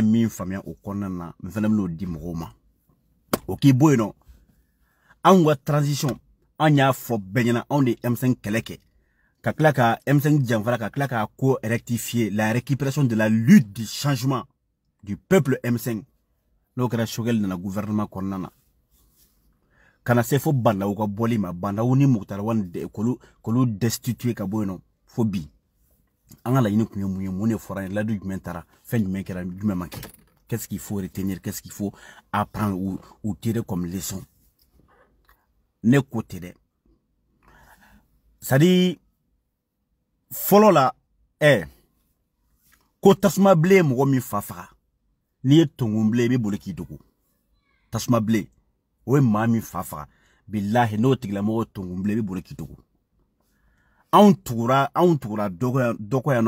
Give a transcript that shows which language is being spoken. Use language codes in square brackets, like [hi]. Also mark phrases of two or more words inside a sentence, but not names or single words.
[bm] min faamuya o kɔnɔna na n fana bɛn'o di mɔgɔw ma o k'i bɔ yen nɔ anw ka transition an y'a fɔ bɛɛ ɲɛna anw de M5 kɛlɛ kɛ ka tila ka M5 janfara ka tila ka ko rectifier [fr] la récupération de la lutte du changement du peuple M5 [bm] n'o kɛra Choguel nana gouvernement kɔnɔna na kana se fo Bandaw ka bɔli ma Bandaw ni Mukutari Wane k'olu destituer ka bɔ yen nɔ fo bi an ka laɲini kun ye mun ye mun de fɔra an ye ladu jumɛn taara fɛn jumɛn kɛra jumɛn ma kɛ [fr] qu'est-ce qu'il faut retenir qu'est-ce qu'il faut apprendre ou tirer comme leçon [bm] ne ko tɛ dɛ c'est-à-dire fɔlɔ la ko tasuma bilen mɔgɔ min fa faga n'i ye tongon bilen i bɛ boli k'i dogo tasuma bilen o ye maa min fa faga bilahi n'o tigilamɔgɔ tongon bilen i bɛ boli k'i dogo anw tugura dɔgɔ yan nɔ